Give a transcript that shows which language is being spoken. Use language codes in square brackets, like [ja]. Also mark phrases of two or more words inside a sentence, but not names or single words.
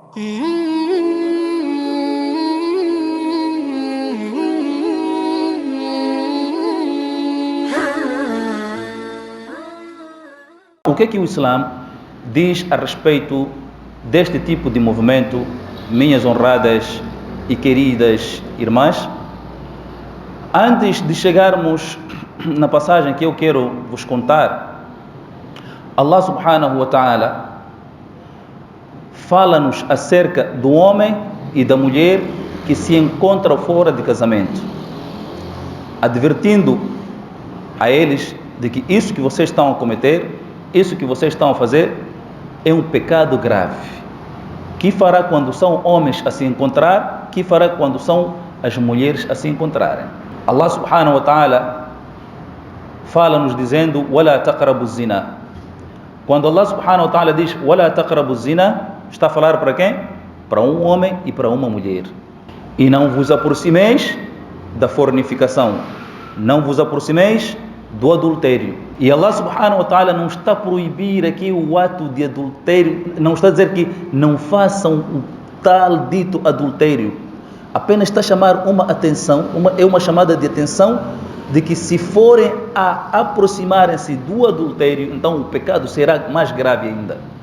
[pt] O que o Islã diz a respeito deste tipo de movimento, minhas honradas e queridas irmãs? Antes de chegarmos na passagem que eu quero vos contar, [ar] الله سبحانه وتعالى [pt] fala-nos acerca do homem e da mulher que se encontram fora de casamento, advertindo a eles de que isso que vocês estão a cometer, isso que vocês estão a fazer é um pecado grave. Que fará quando são homens a se encontrar? Que fará quando são as mulheres a se encontrarem? [ar] الله سبحانه وتعالى [pt] fala-nos dizendo: [ar] وَلَا تَقْرَبُوا الزِّنَا. [pt] Quando [ar] الله سبحانه وتعالى [pt] diz [ar] وَلَا تَقْرَبُوا الزِّنَا, [pt] está a falar para quem? Para um homem e para uma mulher. E não vos aproximeis da fornicação, não vos aproximeis do adultério. E [ar] الله سبحانه وتعالى [pt] não está a proibir aqui o ato de adultério, não está a dizer que não façam o tal dito adultério, apenas está a chamar uma atenção, uma chamada de atenção de que se forem a aproximarem-se do adultério, então o pecado será mais grave ainda.